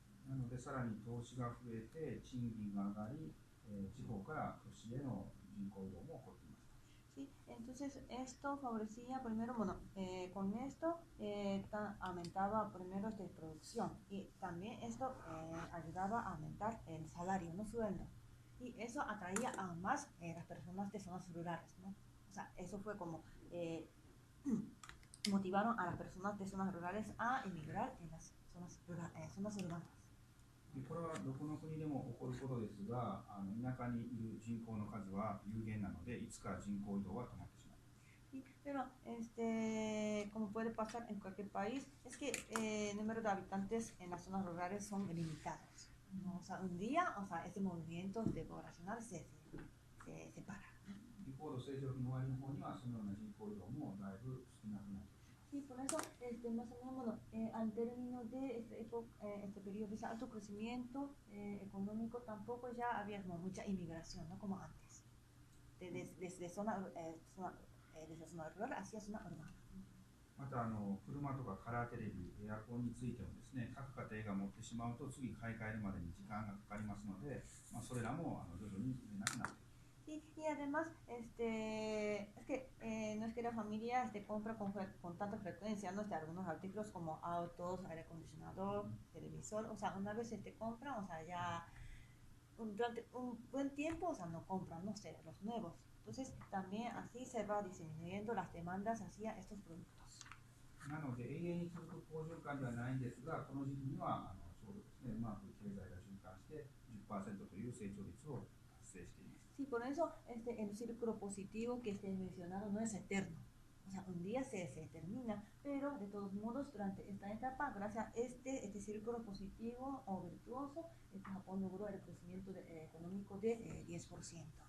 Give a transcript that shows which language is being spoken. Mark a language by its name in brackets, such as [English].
[Japanese] なので、さらに投資が増えて、賃金が上がり、地方から都市への人口移動も起こっていました。 [Spanish] Sí, entonces esto favorecía primero, bueno, con esto aumentaba primero producción y también esto ayudaba a aumentar el salario, no sueldo. Y eso atraía aún más las personas de zonas rurales, ¿no? O sea, eso fue como motivaron a las personas de zonas rurales a emigrar en las zonas urbanas. [Japanese] これはどこの国でも起こることですが、田舎にいる人口の数は有限なので、いつか人口移動は止まってしまう。 [Spanish] Sí, pero como puede pasar en cualquier país, es que el número de habitantes en las zonas rurales son limitados, ¿no? O sea, un día, o sea, ese movimiento poblacional se para. [Japanese] 一方で、成長期の終わりの方には、そのような人口移動もだいぶ少なくなって。 [Spanish] Sí, por eso, más o menos, bueno, al término de este periodo de alto crecimiento económico, tampoco ya había como mucha inmigración, ¿no? Como antes, desde zona rural hacia zona urbana. [Japanese] また車とかカラーテレビ、エアコンについてもですね、各家庭が持ってしまうと次買い替えるまでに時間がかかりますので、それらも徐々になくなっている。 [Spanish] Y además, es que no es que la familia compra con tanta frecuencia, ¿no? Algunos artículos como autos, aire acondicionador, televisor, o sea, una vez compran, o sea, ya durante un buen tiempo, o sea, no compran, no sé, los nuevos. Entonces, también así se va disminuyendo las demandas hacia estos productos. [Japanese] なので、永遠に続く好循環ではないんですが、この時期にはちょうどですね、うまく経済が循環して 10% という成長率を達成しています。 [Spanish] Sí, por eso el círculo positivo que mencionado no es eterno. O sea, un día se termina, pero de todos modos, durante esta etapa, gracias a este círculo positivo o virtuoso, Japón logró el crecimiento económico de 10%.